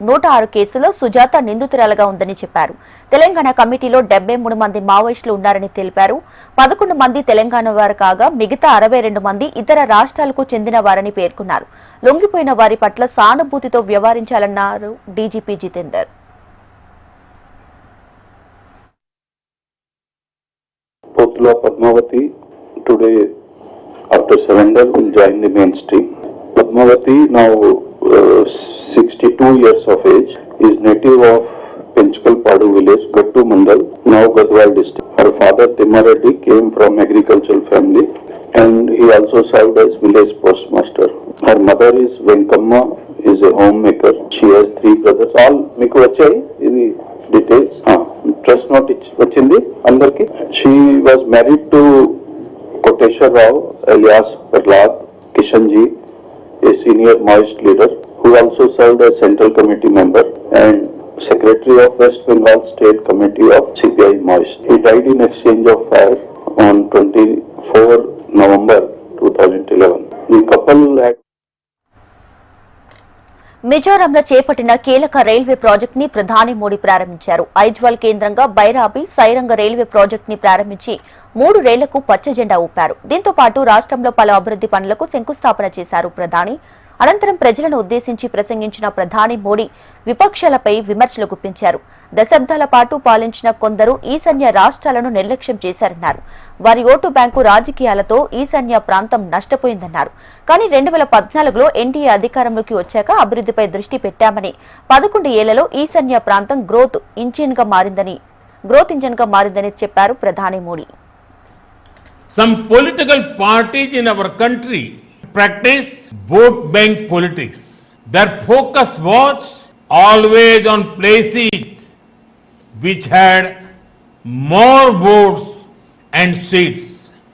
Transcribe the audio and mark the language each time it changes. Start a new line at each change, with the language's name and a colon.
Telugu: 106 కేసులో సుజాత నిందితురాలుగా ఉందని చెప్పారు. తెలంగాణ కమిటీలో 73 మంది మావోయిస్టులు ఉన్నారని తెలిపారు. 11 మంది తెలంగాణ వారు కాగా మిగతా 62 మంది ఇతర రాష్ట్రాలకు చెందిన వారని పేర్కొన్నారు. లొంగిపోయిన వారి పట్ల సానుభూతితో వ్యవహరించాలన్నారు DGP Jitender.
English: Padmavati today, after surrender, will join the mainstream. Padmavati, now 62 years of age, is native of Penchkalpadu village, Gattu Mandal, now Gadwal district. Her father Timmareddy came from agricultural family and he also served as village postmaster. Her mother is Venkamma, is a homemaker. She has 3 brothers.
Telugu: All మీకు వచ్చాయి ఇది details. Trust note వచ్చింది అందరికి.
English: She was married to Koteshwar Rao alias Prahlad Kishanji, a senior Maoist leader who also served as Central Committee member and Secretary of West Bengal State Committee of CPI Maoist. He died in exchange of fire on 24 November 2011. The couple had
Telugu: మిజోరంలో చేపట్టిన కీలక railway project ని ప్రధాని మోడీ ప్రారంభించారు. ఐజ్వాల్ కేంద్రంగా Bairabi సైరంగ railway project ని ప్రారంభించి 3 రైళ్లకు పచ్చ జెండా ఊపారు. దీంతో పాటు రాష్ట్రంలో పలు అభివృద్ధి పనులకు శంకుస్థాపన చేశారు ప్రధాని. అనంతరం ప్రజలను ఉద్దేశించి ప్రసంగించిన ప్రధాని మోడీ విపక్షాలపై విమర్శలు గుప్పించారు. దశాబ్దాల పాటు పాలించిన కొందరు ఈశాన్య రాష్ట్రాలను నిర్లక్ష్యం చేశారన్నారు. వారి ఓటు బ్యాంకు రాజకీయాలతో ఈశాన్య ప్రాంతం నష్టపోయిందన్నారు. కానీ 2014లో ఎన్డీఏ అధికారంలోకి వచ్చాక అభివృద్ధిపై దృష్టి పెట్టామని, 11 ఏళ్లలో ఈశాన్య ప్రాంతం గ్రోత్ ఇంజిన్ గా మారిందని చెప్పారు ప్రధాని Modi.
English: Some political parties in our country practice vote bank politics. Their focus was always on places which had more votes and seats.